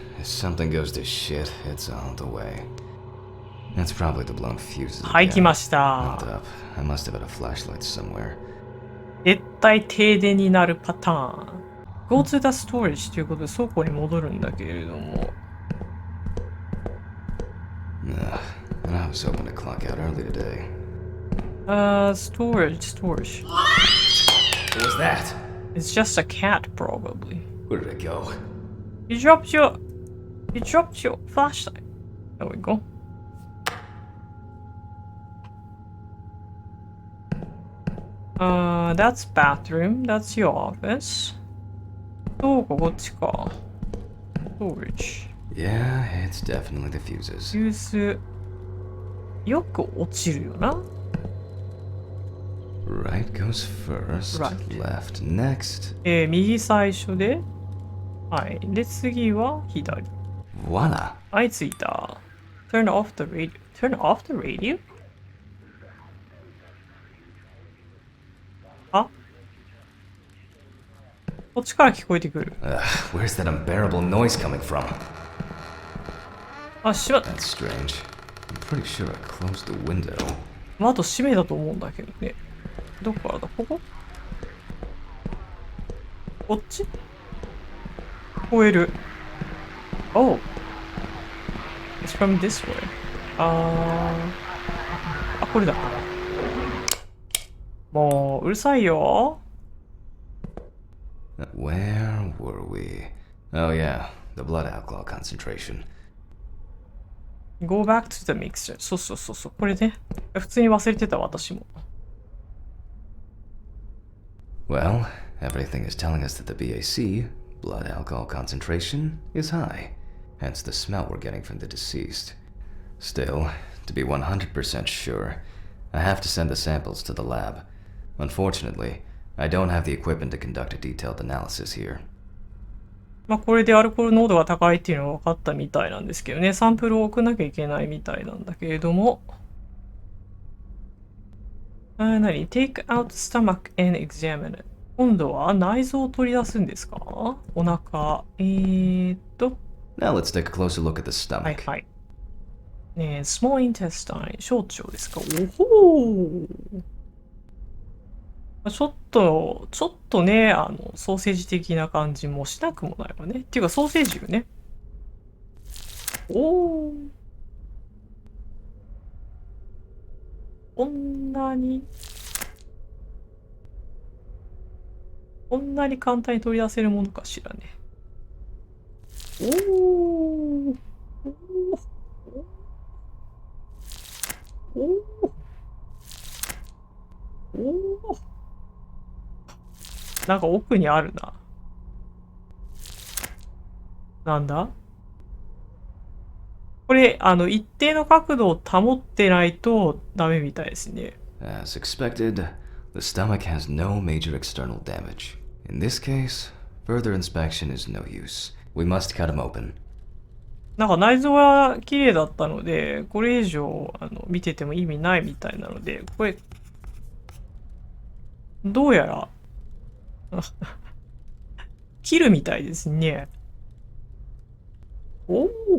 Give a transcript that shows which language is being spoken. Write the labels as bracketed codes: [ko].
[en] If something goes to shit, it's all the way. That's probably the blown fuses. [ja] はい、来まし [en] Hold [ja] た。 [en] up. I must have had a flashlight somewhere. [ja] 絶対停電になるパターン。 [en] Go to the storage [ja] ということで倉庫に戻るんだけれども。 [en] And I was hoping to clock out early today. Storage. What was that? It's just a cat, probably. Where did it go? You dropped your flashlight. There we go. That's bathroom. That's your office. [ja] どうかこっちか。 [en] Storage. Yeah, it's definitely the fuses. [ja] フューズ。よく落ちるよな。 [en] Right goes first. Right. Left next. [ja] 右最初で。はい。で、次は左。 [en] Voila. [ja] はい、着いた。 [en] Turn off the radio. Turn off the radio? [ja] あ、こっちから聞こえてくる。 [en] Where's that unbearable noise coming from? [ja] あ、閉まっ [en] That's strange. I'm pretty sure I closed the window. [ja] 窓閉めだと思うんだけどね。どこからだこここっち聞こえる。 [en] Oh. It's from this way. [ja] あ、これだ。もう、うるさいよ。 [en] Where were we? Oh yeah, the blood alcohol concentration. Go back to the mixture. [ja] そう。これね。普通に忘れてた、私も。 [en] Well, everything is telling us that the BAC, blood alcohol concentration, is high. Hence the smell we're getting from the deceased. Still, to be 100% sure, I have to send the samples to the lab. Unfortunately, I don't have the equipment to conduct a detailed analysis here. [ja] まあこれでアルコール濃度が高いっていうのが分かったみたいなんですけどね。サンプルを送らなきゃいけないみたいなんだけれども。何 [en] ?Take out stomach and examine it. [ja] 今度は内臓を取り出すんですか？お腹。 [en] Now let's take a closer look at the stomach. [ja] はい。ねえ、small intestine。小腸ですか？おほー。ちょっとね、ソーセージ的な感じもしなくもないわね。っていうか、ソーセージよね。おー。こんなに簡単に取り出せるものかしらね。おー。おー。なんか奥にあるな。なんだこれ、一定の角度を保ってないとダメみたいですね。 [en] As expected, the stomach has no major external damage. In this case, further inspection is no use. We must cut him open. [ja] なんか内臓は綺麗だったので、これ以上見てても意味ないみたいなので、これ、どうやら切るみたいですね。おお。